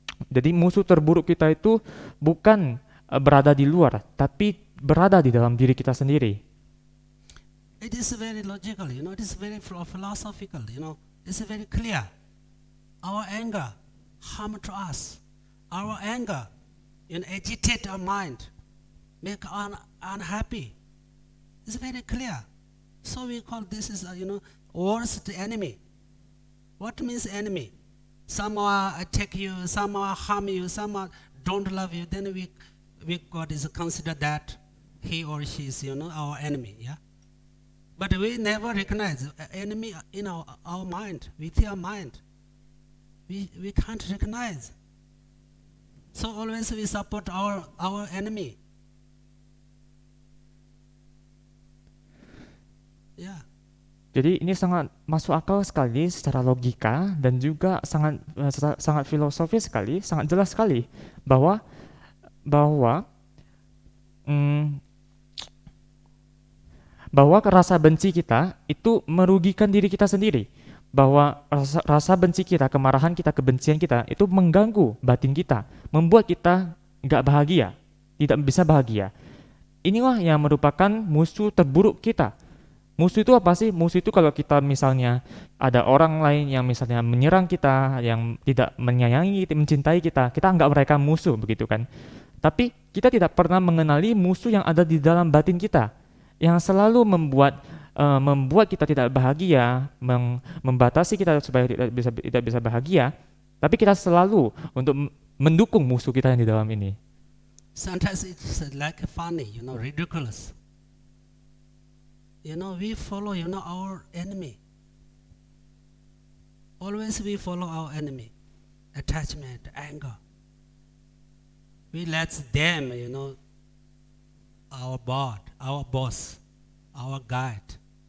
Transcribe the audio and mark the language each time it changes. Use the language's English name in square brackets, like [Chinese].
[Indonesian] Jadi musuh terburuk kita itu bukan berada di luar, tapi berada di dalam diri kita sendiri. [English] It is very logical, it is very philosophical, it's very clear. Our anger harm to us. Our anger agitate our mind, make unhappy. It's very clear. So we call this is worst enemy. What means enemy? Someone attack you, someone harm you, someone don't love you, then we God is consider that he or she is our enemy, yeah. But we never recognize enemy in our mind, within our mind. We can't recognize. So always we support our enemy. Yeah. [Indonesian] Jadi ini sangat masuk akal sekali secara logika dan juga sangat filosofis sekali, sangat jelas sekali bahwa bahwa mm, bahwa rasa benci kita itu merugikan diri kita sendiri. Bahwa rasa benci kita, kemarahan kita, kebencian kita itu mengganggu batin kita, membuat kita nggak bahagia, tidak bisa bahagia. Inilah yang merupakan musuh terburuk kita. Musuh itu apa sih? Musuh itu kalau kita misalnya ada orang lain yang misalnya menyerang kita, yang tidak menyayangi, mencintai kita, kita anggap mereka musuh begitu kan. Tapi kita tidak pernah mengenali musuh yang ada di dalam batin kita, yang selalu membuat kita tidak bahagia, membatasi kita supaya tidak bisa bahagia. Tapi kita selalu untuk mendukung musuh kita yang di dalam ini. [English] Sometimes it's like funny, ridiculous. We follow, our enemy. Always we follow our enemy. Attachment, anger. We let them, our boss, our guide.